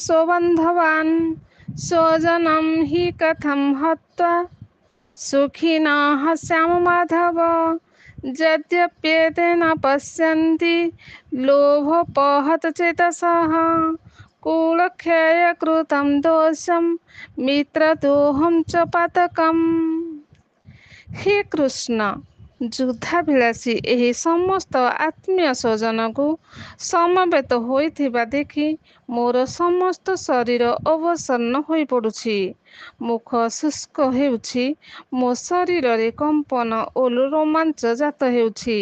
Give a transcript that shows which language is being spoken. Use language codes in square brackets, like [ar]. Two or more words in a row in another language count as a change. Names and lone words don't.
[sa] स्वबान्धवान् स्वजनं हि कथं हत्वा सुखिनः स्याम माधव यद्यप्येते न पश्यन्ति लोभोपहत चेतसः कुलक्षयकृतं दोषं मित्रदोहं च पातकम्। हे कृष्ण, [or] ଯୁଦ୍ଧାଭିଳାଷୀ ଏହି ସମସ୍ତ ଆତ୍ମୀୟ ସ୍ୱଜନକୁ ସମବେତ ହୋଇଥିବା ଦେଖି ମୋର ସମସ୍ତ ଶରୀର ଅବସନ୍ନ ହୋଇପଡ଼ୁଛି। ମୁଖ ଶୁଷ୍କ ହେଉଛି, ମୋ ଶରୀରରେ କମ୍ପନ ଓ ରୋମାଞ୍ଚ ଜାତ ହେଉଛି।